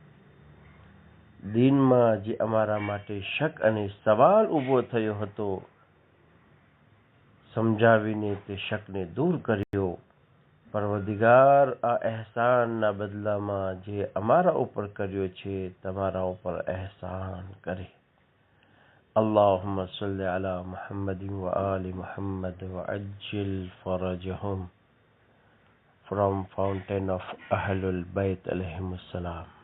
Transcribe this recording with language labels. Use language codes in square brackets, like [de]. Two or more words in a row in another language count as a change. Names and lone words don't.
[gu] દીનમાં જે અમારા માટે શક અને સવાલ ઊભો થયો હતો, સમજાવીને તે શકને દૂર કર્યો. પરવરદિગાર આ અહેસાનના બદલામાં જે અમારા ઉપર કર્યો છે તમારા ઉપર અહેસાન કરે. [ar] اللهم صل على محمد وآل محمد وعجل فرجهم. [en] From Fountain of Ahlul Bayt [ar] عليهم السلام.